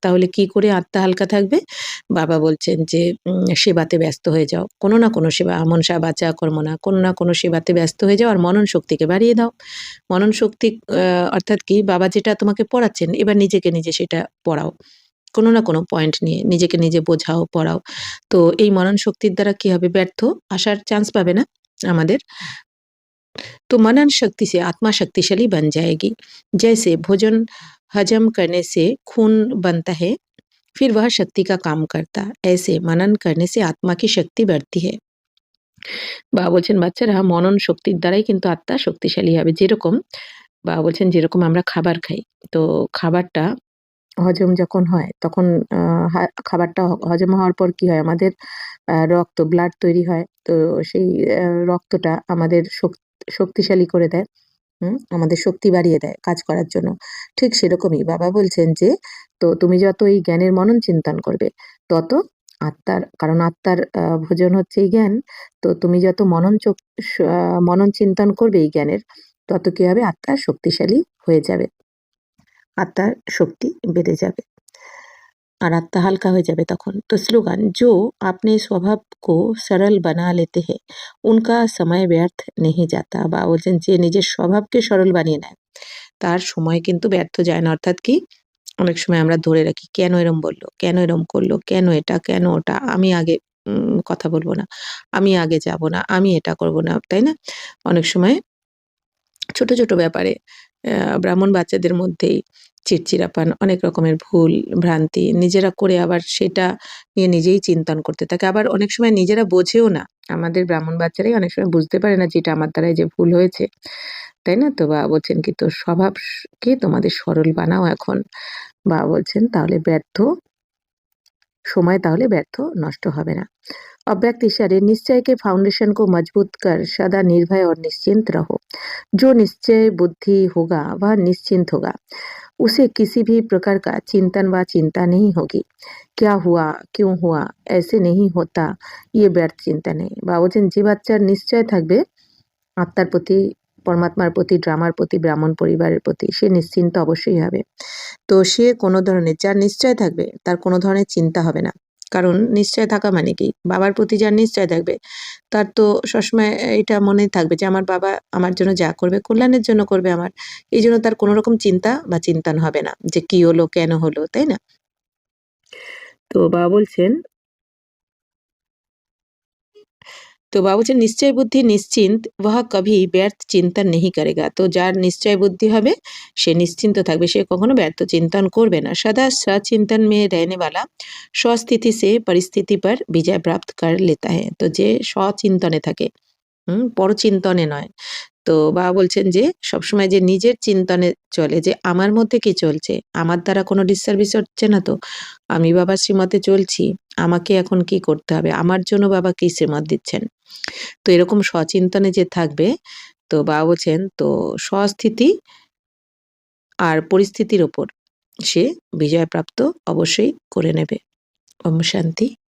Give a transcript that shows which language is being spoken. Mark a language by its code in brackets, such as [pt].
[bn] তাহলে কি করে আত্মা হালকা থাকবে? বাবা বলছেন যে সেবাতে ব্যস্ত হয়ে যাও, কোনো না কোনো সেবা, মনসা বাচা কর্ম না, কোনো না কোনো সেবাতে ব্যস্ত হয়ে যাও আর মনন শক্তিকে বাড়িয়ে দাও। মনন শক্তি অর্থাৎ কি, বাবা যেটা তোমাকে পড়াচ্ছেন এবার নিজেকে নিজে সেটা পড়াও, কোনো না কোনো পয়েন্ট নিয়ে নিজেকে নিজে বোঝাও, পড়াও। তো এই মনন শক্তির দ্বারা কি হবে, ব্যর্থ আসার চান্স পাবে না আমাদের। [hi] तो मनन शक्ति से आत्मा शक्तिशाली बन जाएगी। जैसे भोजन हजम करने से खून बनता है, फिर वह शक्ति का काम करता, ऐसे मनन करने से आत्मा की शक्ति बढ़ती है। [bn] বা বলছেন বাচ্চারা মনন শক্তির দ্বারাই কিন্তু আত্মা শক্তিশালী হবে। যেরকম বা বলছেন যেরকম আমরা খাবার খাই, তো খাবারটা হজম যখন হয় তখন আ খাবারটা হজম হওয়ার পর কি হয়, আমাদের রক্ত, ব্লাড তৈরি হয়। তো সেই রক্তটা আমাদের শক্তিশালী করে দেয়। আমাদের শক্তি বাড়িয়ে দেয় কাজ করার জন্য। ঠিক সেরকমই বাবা বলছেন যে, তো তুমি যত এই জ্ঞানের মনন চিন্তন করবে, তত কারণ আত্মার ভোজন হচ্ছে এই জ্ঞান। তো তুমি যত মনন চিন্তন করবে এই জ্ঞানের, তত কি হবে, আত্মা শক্তিশালী হয়ে যাবে। আত্মার শক্তি বেড়ে যাবে। আর আত্মা হালকা হয়ে যাবে তখন। তো স্লোগান, [hi] जो अपने स्वभाव को सरल बना लेते हैं, उनका समय व्यर्थ नहीं जाता। [bn] বা বলছেন যে নিজের স্বভাবকে সরল বানিয়ে নেয়, তার সময় কিন্তু ব্যর্থ যায় না। অর্থাৎ কি, অনেক সময় আমরা ধরে রাখি কেন এরম বলল, কেন এরম করলো, কেন এটা, কেন ওটা, আমি আগে কথা বলব না, আমি আগে যাব না, আমি এটা করব না, তাই না? অনেক সময় ছোট, ছোট ব্যাপারে ব্রাহ্মণ বাচ্চাদের মধ্যেই চিড়চিড়াপান, অনেক রকমের ভুল, ভ্রান্তি নিজেরা করে আবার সেটা নিয়ে নিজেই চিন্তন করতে থাকে। আবার অনেক সময় নিজেরা বোঝেও না। আমাদের ব্রাহ্মণ বাচ্চারাই অনেক সময় বুঝতে পারে না যে এটা আমার দ্বারাই যে ভুল হয়েছে। তাই না? তো বাবা বলছেন কি, তো স্বভাবকে তোমাদের সরল বানাও এখন। বাবা বলছেন তাহলে সময় তাহলে ব্যর্থ নষ্ট হবে না। [hi] अव्यक्त इशारे निश्चय के फाउंडेशन को मजबूत कर सदा निर्भय और निश्चिंत रहो। जो निश्चय बुद्धि होगा वह निश्चिंत होगा, उसे किसी भी प्रकार का चिंतन व चिंता नहीं होगी। क्या हुआ, क्यों हुआ, ऐसे नहीं होता, ये व्यर्थ चिंतन है। [bn] বা বলছেন যে বাচ্চার নিশ্চয় থাকবে আত্মার প্রতি, পরমাত্মার প্রতি, ড্রামার প্রতি, ব্রাহ্মণ পরিবারের প্রতি, সে নিশ্চিন্ত অবশ্যই হবে। তো সে কোনো ধরনের, যার নিশ্চয় থাকবে তার কোনো ধরনের চিন্তা হবে না। কারণ নিশ্চয় থাকা মানে কি, বাবার প্রতি যার নিশ্চয় থাকবে তার তো সবসময় এটা মনেই থাকবে যে আমার বাবা আমার জন্য যা করবে কল্যাণের জন্য করবে আমার। এই জন্য তার কোনো রকম চিন্তা বা চিন্তন হবে না যে কি হলো, কেন হলো, তাই না? তো বাবা বলছেন নিশ্চয় বুদ্ধি নিশ্চিন্ত [hi] वह कभी व्यर्थ चिंतन नहीं करेगा। [bn] তো যার নিশ্চয় বুদ্ধি হবে সে নিশ্চিন্ত থাকবে, সে কখনো ব্যর্থ চিন্তন করবে না। [hi] सदा सचिंतन में रहने वाला स्वस्थिति से परिस्थिति पर विजय प्राप्त कर लेता है। [bn] তো যে সচিন্তনে থাকে পরচিন্তনে নয়। তো বাবা বলছেন যে সবসময় যে নিজের চিন্তনে চলে যে আমার মধ্যে কি চলছে? আমার দ্বারা কোনো ডিসসার্ভিস হচ্ছে না তো? আমি বাবার শ্রীমতে চলছি। আমাকে এখন কি করতে হবে? আমার জন্য বাবা কি শ্রীমত দিচ্ছেন? তো এরকম সচিন্তনে যে থাকবে, তো বাবা বলছেন তো স্বস্থিতি আর পরিস্থিতির ওপর সে বিজয়প্রাপ্ত অবশ্যই করে নেবে। ওম শান্তি।